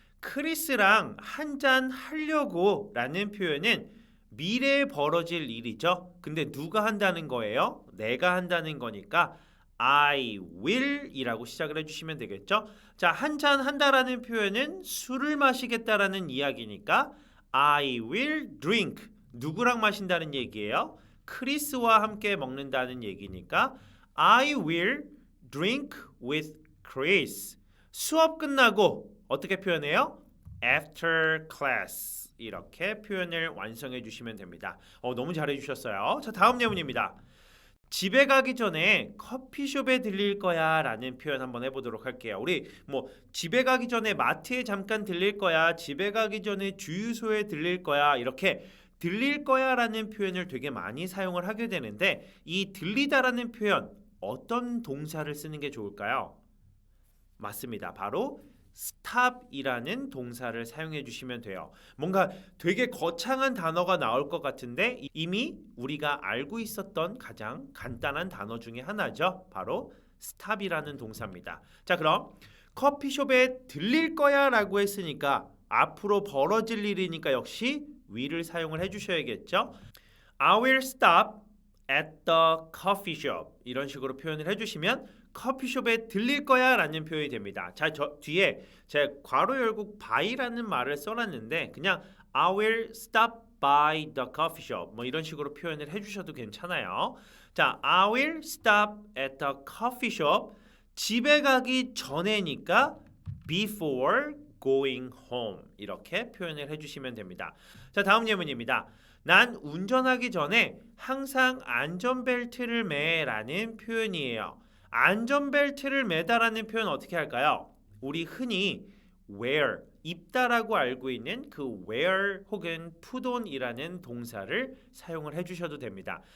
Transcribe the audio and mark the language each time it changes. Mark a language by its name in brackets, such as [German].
[Korean] 크리스랑 한잔 하려고 라는 표현은 미래에 벌어질 일이죠. 근데 누가 한다는 거예요? 내가 한다는 거니까 [English] I will [Korean] 이라고 시작을 해주시면 되겠죠. 자, 한 잔 한다라는 표현은 술을 마시겠다라는 이야기니까 [English] I will drink. [Korean] 누구랑 마신다는 얘기예요? 크리스와 함께 먹는다는 얘기니까 [English] I will drink with Chris. [Korean] 수업 끝나고 어떻게 표현해요? [English] After class. [Korean] 이렇게 표현을 완성해 주시면 됩니다. 너무 잘해 주셨어요. 자, 다음 예문입니다. 집에 가기 전에 커피숍에 들릴 거야 라는 표현 한번 해보도록 할게요. 우리 집에 가기 전에 마트에 잠깐 들릴 거야, 집에 가기 전에 주유소에 들릴 거야, 이렇게 들릴 거야 라는 표현을 되게 많이 사용을 하게 되는데, 이 들리다라는 표현 어떤 동사를 쓰는 게 좋을까요? 맞습니다. 바로 stop이라는 동사를 사용해 주시면 돼요. 뭔가 되게 거창한 단어가 나올 것 같은데 이미 우리가 알고 있었던 가장 간단한 단어 중에 하나죠. 바로 stop이라는 동사입니다. 자, 그럼 커피숍에 들릴 거야 라고 했으니까 앞으로 벌어질 일이니까 역시 will을 사용을 해주셔야겠죠. [English] I will stop at the coffee shop. [Korean] 이런 식으로 표현을 해주시면 커피숍에 들릴 거야 라는 표현이 됩니다. 자, 저 뒤에 제가 괄호 열고 by라는 말을 써놨는데 그냥 [English] I will stop by the coffee shop [Korean] 이런 식으로 표현을 해주셔도 괜찮아요. 자, [English] I will stop at the coffee shop. [Korean] 집에 가기 전에니까 [English] before going home [Korean] 이렇게 표현을 해주시면 됩니다. 자, 다음 예문입니다. 난 운전하기 전에 항상 안전벨트를 매라는 표현이에요. 안전벨트를 매다라는 표현 어떻게 할까요? 우리 흔히 wear, 입다라고 알고 있는 그 wear 혹은 [English] put on [Korean] 이라는 동사를 사용을 해주셔도 됩니다.